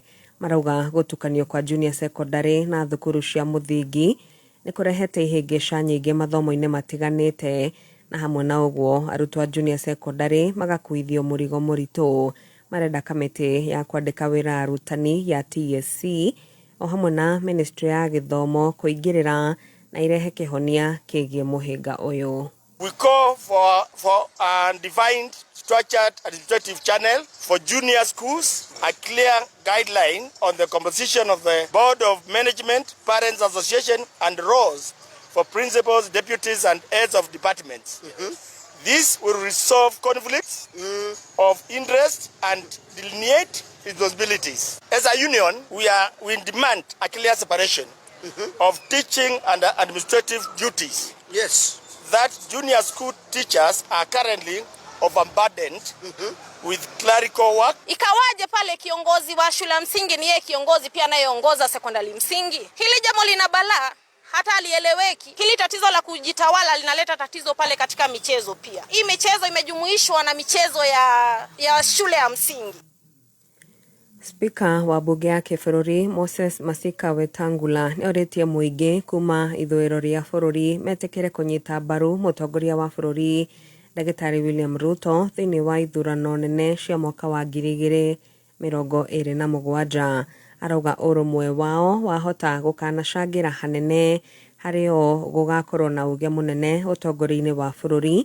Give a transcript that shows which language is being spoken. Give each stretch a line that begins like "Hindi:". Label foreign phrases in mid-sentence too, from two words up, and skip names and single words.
Kikuyu: Marauga gutukanio kwa
English: junior secondary
Kikuyu: na thukuru cia muthingi ni kurehete ihingica nyingi mathomo-ini matiganite, na hamwe na uguo arutwo a
English: junior secondary
Kikuyu: magakuithio murigo muritu. Marenda kamiti ya kwandika wira arutani ya TSC o hamwe na ministry ya githomo kuingirira na irehe kihonia kigie muhinga uyu.
English: We call for a defined structured administrative channel for junior schools, a clear guideline on the composition of the board of management, parents association and roles for principals, deputies and heads of departments. This will resolve conflicts of interest and delineate responsibilities. As a union, we demand a clear separation of teaching and administrative duties. Yes. That junior school teachers are currently overburdened with clerical work.
Swahili: Ikawaje pale kiongozi wa shule ya msingi ni yeye kiongozi pia anayeongoza sekondari msingi? Hili jambo lina balaa, hata alieleweki. Hili tatizo la kujitawala linaleta tatizo pale katika michezo pia. Hii michezo imejumuishwa na michezo ya shule ya msingi.
Kikuyu: Spika wa bunge ya Kĩbũrũri Moses Masika Wetangula ni oretie muingi kuma ithũĩro ria bũrũri metekere kunyita mbaru mutongoria wa bũrũri Ndagĩtarĩ William Ruto thĩinĩ wa ithurano nene cia mwaka wa 2027. Arauga ũrũmwe wao wahota gũkanacangira hanene hario gugakorwo na uge munene ũtongoria-inĩ wa bũrũri.